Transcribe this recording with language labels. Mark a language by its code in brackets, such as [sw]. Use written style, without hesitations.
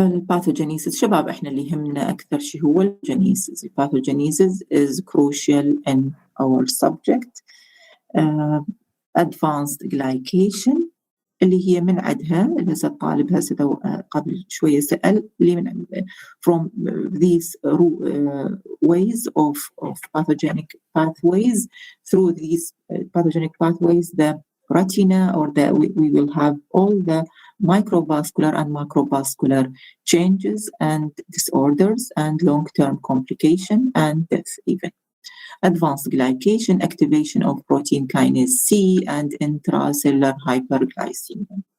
[ar] Pathogenesis شباب احنا اللي يهمنا أكثر شيء هو الجينيسيس. [en] Pathogenesis is crucial in our subject. Advanced glycation [ar] اللي هي من عدها اللي هسه الطالب هسه قبل شوية سأل اللي من [en] from these ways of pathogenic pathways. Through these pathogenic pathways, the retina or we will have all the microvascular and macrovascular changes and disorders and long-term complication and death even. Advanced glycation, activation of protein kinase C and intracellular hyperglycemia.